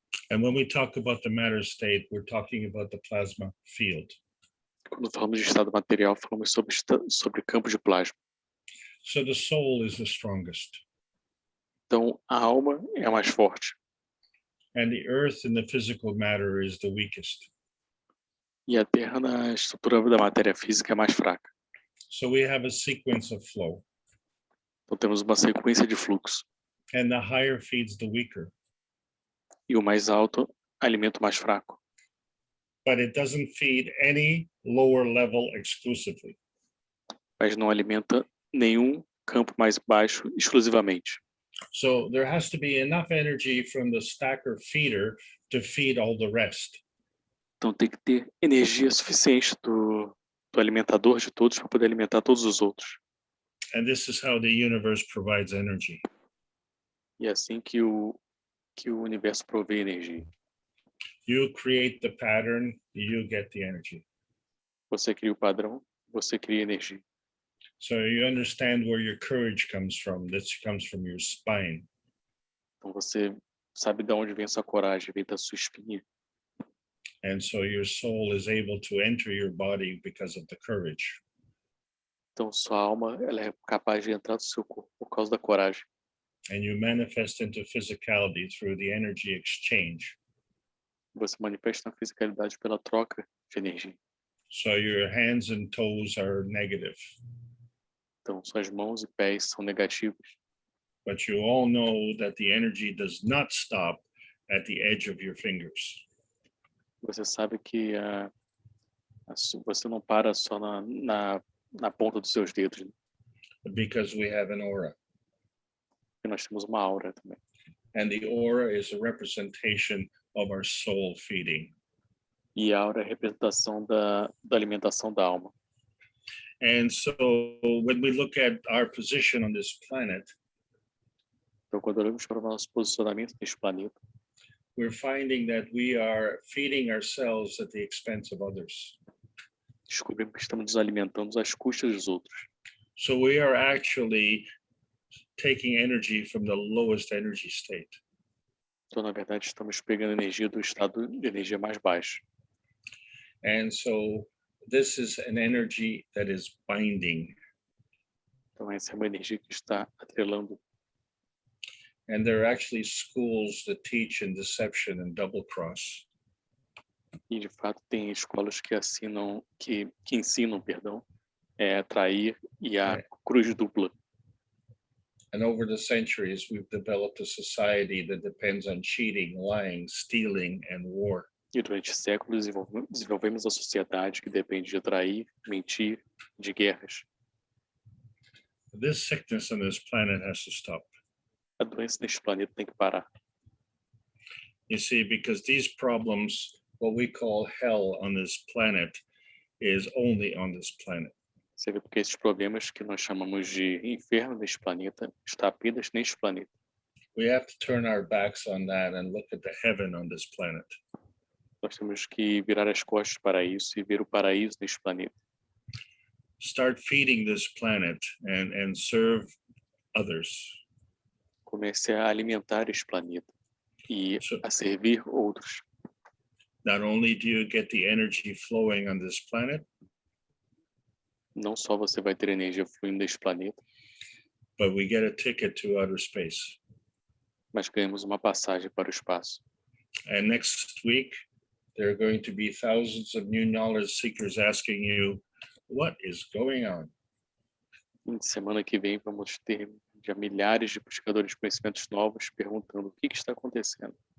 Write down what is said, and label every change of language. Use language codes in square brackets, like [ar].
[en] And when we talk about the matter state, we're talking about the plasma field. [pt] Quando falamos de estado material, falamos sobre campo de plasma. [en] So the soul is the strongest. [pt] Então, a alma é a mais forte. [en] And the earth in the physical matter is the weakest. [pt] E a terra na estrutura da matéria física é mais fraca. [en] So we have a sequence of flow. [pt] Então, temos uma sequência de fluxo. [en] And the higher feeds the weaker. [pt] E o mais alto alimenta o mais fraco. [en] But it doesn't feed any lower level exclusively. [pt] Mas não alimenta nenhum campo mais baixo exclusivamente. [en] So there has to be enough energy from the stacker feeder to feed all the rest. [pt] Então tem que ter energia suficiente do alimentador de todos para poder alimentar todos os outros. [en] And this is how the universe provides energy. [pt] E é assim que o universo provê energia. [en] You create the pattern, you get the energy. [pt] Você cria o padrão, você cria energia. [en] So you understand where your courage comes from. This comes from your spine. [pt] Então você sabe de onde vem essa coragem, vem da sua espinha. [en] And so your soul is able to enter your body because of the courage. [pt] Então sua alma, ela é capaz de entrar no seu corpo por causa da coragem. [en] And you manifest into physicality through the energy exchange. [pt] Você manifesta a fisicalidade pela troca de energia. [en] So your hands and toes are negative. [pt] Então suas mãos e pés são negativos. [en] But you all know that the energy does not stop at the edge of your fingers. [pt] Você sabe que você não para só na ponta dos seus dedos, né? [en] Because we have an aura. [pt] E nós temos uma aura também. [en] And the aura is a representation of our soul feeding. [pt] E a aura é a representação da alimentação da alma. [en] And so when we look at our position on this planet, [pt] Então, quando olhamos para o nosso posicionamento neste planeta, [en] we're finding that we are feeding ourselves at the expense of others. [pt] descobrimos que estamos nos alimentando às custas dos outros. [en] So we are actually taking energy from the lowest energy state. [pt] Então, na verdade, estamos pegando energia do estado de energia mais baixo. [en] And so this is an energy that is binding. [pt] Então, essa é uma energia que está atrelando. [en] And there are actually schools that teach in deception and double cross. [pt] E, de fato, tem escolas que ensinam, é atrair e a cruz dupla. [en] And over the centuries, we've developed a society that depends on cheating, lying, stealing, and war. [pt] E durante séculos desenvolvemos a sociedade que depende de atrair, mentir, de guerras. [en] This sickness on this planet has to stop. [pt] A doença neste planeta tem que parar. [en] You see, because these problems, what we call hell on this planet, is only on this planet. [pt] Você vê porque esses problemas que nós chamamos de inferno neste planeta está apenas neste planeta. [en] We have to turn our backs on that and look at the heaven on this planet. [pt] Nós temos que virar as costas para isso e ver o paraíso neste planeta. [en] Start feeding this planet and serve others. [pt] Comece a alimentar este planeta e a servir outros. [en] Not only do you get the energy flowing on this planet, [pt] Não só você vai ter energia fluindo neste planeta, [en] but we get a ticket to outer space. [pt] mas ganhamos uma passagem para o espaço. [en] And next week, there are going to be thousands of new knowledge seekers asking you, what is going on? [pt] E semana que vem vamos ter já milhares de buscadores de conhecimentos novos perguntando o que está acontecendo.